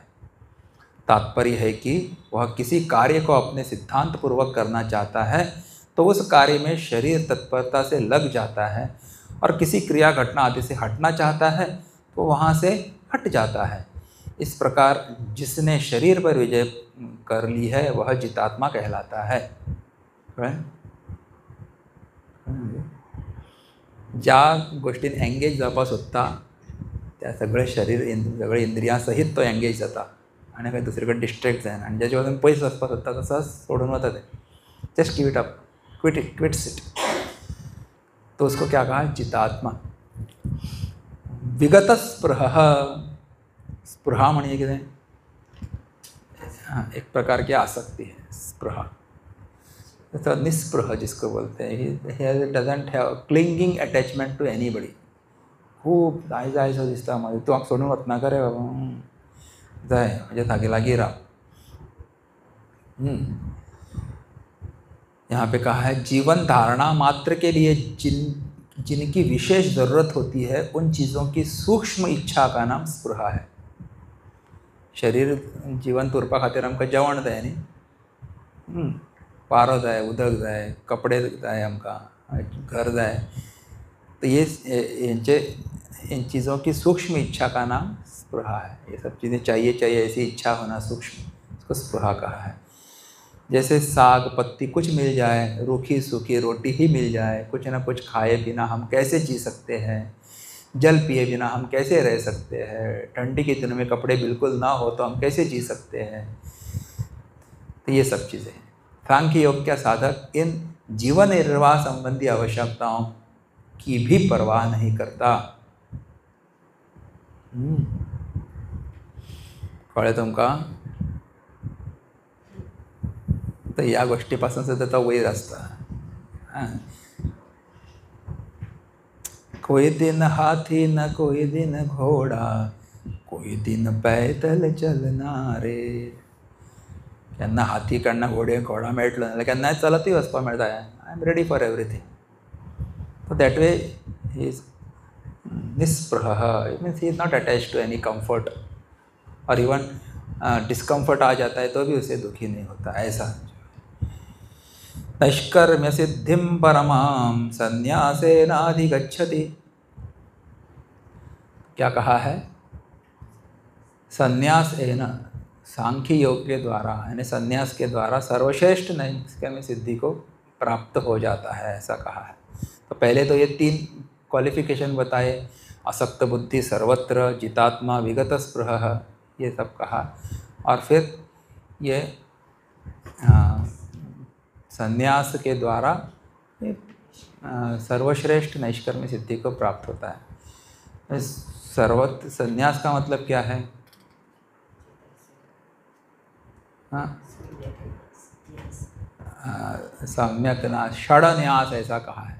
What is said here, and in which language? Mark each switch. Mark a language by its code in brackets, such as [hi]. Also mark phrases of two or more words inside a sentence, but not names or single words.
[hi] तात्पर्य है कि वह किसी कार्य को अपने सिद्धांत पूर्वक करना चाहता है तो उस कार्य में शरीर तत्परता से लग जाता है, और किसी क्रिया घटना आदि से हटना चाहता है तो वहाँ से हट जाता है। इस प्रकार जिसने शरीर पर विजय कर ली है वह जितात्मा कहलाता है। [kok] ज्या गोष्टीन एंगेज जावपा सोदता त्या सगळे शरीर सगळे इंद्रियां सहित तो एंगेज जाता आनी खंय दुसरे कडेन डिस्ट्रॅक्ट जायना आनी ज्याचे वचून पयस वचपाक सोदता तसोच सोडून वता ते [en] just give it up quits it [hi] तो उसको क्या कहा जितात्मा [kok] विगत स्पृह स्पृहा म्हणजे कितें [hi] एक प्रकार की आसक्ति है स्पृहा तो निस्पृह जिसको बोलते हैं [en] he doesn't have clinging attachment to anybody [kok] खूब जाय जाय सो दिसता मागीर तूं म्हाका सोडून वचनाका रे बाबा जाय म्हणजे तागे लागीं राव [hi] यहाँ पे कहा है जीवन धारणा मात्र के लिए जिनकी विशेष ज़रूरत होती है उन चीज़ों की सूक्ष्म इच्छा का नाम स्पृहा है। [kok] शरीर जीवन उरपा खातीर आमकां जेवण जाय न्ही वारो जाय उदक जाय कपडे जाय आमकां घर जाय [hi] तो ये इन चीज़ों की सूक्ष्म इच्छा का नाम स्पृहा है। ये सब चीज़ें चाहिए चाहिए ऐसी इच्छा होना सूक्ष्म इसको स्पृहा कहा है। जैसे साग पत्ती कुछ मिल जाए रूखी सूखी रोटी ही मिल जाए कुछ ना कुछ खाए बिना हम कैसे जी सकते हैं जल पिए बिना हम कैसे रह सकते हैं ठंडी के दिनों में कपड़े बिल्कुल ना हो तो हम कैसे जी सकते हैं। तो ये सब चीज़ें सांख्य योग का साधक इन जीवन निर्वाह संबंधी आवश्यकताओं की भी परवाह नहीं करता। [kok] कळ्ळें तुमकां तर ह्या गोष्टीपासून सुद्धा तो वयर आसता। [hi] कोई दिन हाथी न कोई दिन घोड़ा कोई दिन पैदल चलना रे [kok] केन्ना हाथी केन्ना घोडा मेळटलो नाल्यार केन्नाय चलतूय वचपाक मेळटा [en] I am ready for everything. so that way he is निस्पृह it means he is not attached to any comfort [hi] और इवन डिस्कम्फर्ट आ जाता है तो भी उसे दुखी नहीं होता ऐसा। [sa] नैष्कर्म्य सिद्धिं परमां संन्यासेनाधिगच्छति [hi] क्या कहा है संन्यास एन सांख्य योग के द्वारा यानी संन्यास के द्वारा सर्वश्रेष्ठ नैष्कर्म्य सिद्धि को प्राप्त हो जाता है ऐसा कहा है। तो पहले तो ये 3 क्वालिफिकेशन बताए असक्त बुद्धि सर्वत्र जितात्मा विगत स्पृह ये सब कहा और फिर ये संन्यास के द्वारा सर्वश्रेष्ठ नैष्कर्म्य सिद्धि को प्राप्त होता है। सर्वत्र संन्यास का मतलब क्या है सम्यक न्यास षड न्यास ऐसा कहा है।